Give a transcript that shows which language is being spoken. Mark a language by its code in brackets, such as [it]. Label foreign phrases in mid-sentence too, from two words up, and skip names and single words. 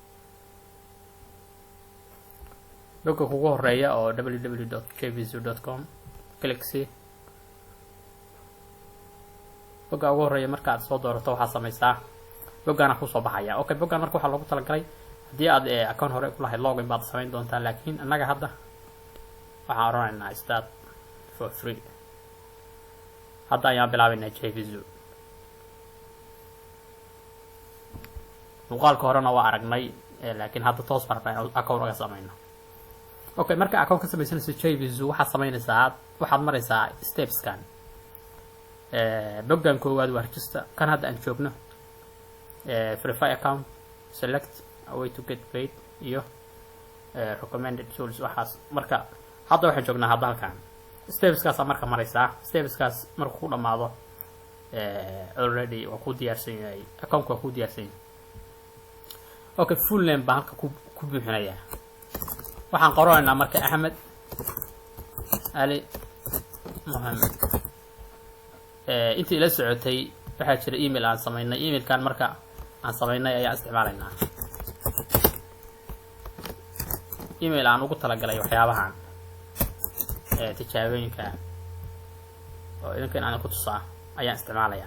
[so] bogga ugu horeeya oo www.jvzoo.com click si. bogga ugu horeeya marka aad soo doorato waxaad samaysaa boggaana ku soo baxaya. okay boggan marka waxaa loogu talagalay haddii aad account hore ku lahayd login baad samayn doontaa, laakiin annaga hadda waxaan oranaynaa [en] start for free. [so] hadda ayaan bilaabaynaa JVZoo. muuqaalka horena waa aragnay, laakiin hadda toos baan rabnaa account uga samayno. okay marka account ka samaysanayso JVZoo waxaad samaynaysaa, waxaad maraysaa stepskan. boggan koowaad waa register, kan hadda aan joogno. [en] verify account, select a way to get paid [so] iyo [en] recommended tools. [so] waxaas marka hadda waxaan joognaa hadda halkan. stepskaas marka maraysaa. stepskaas markuu ku dhamaado already waa ku diyaarsan yahay account waa ku diyaarsan yahay. okay [en] full name [so] baan halka ku buuxinayaa. waxaan qoranaynaa marka Axmed Ali Mohamed. intii ila socotay waxaa jira email aan samaynay. emailkan marka aan samaynay ayaa isticmaalaynaa. email aan ugu talagalay waxyaabahan tijaabooyinka oo idinkan aan ku tusaa ayaan isticmaalayaa.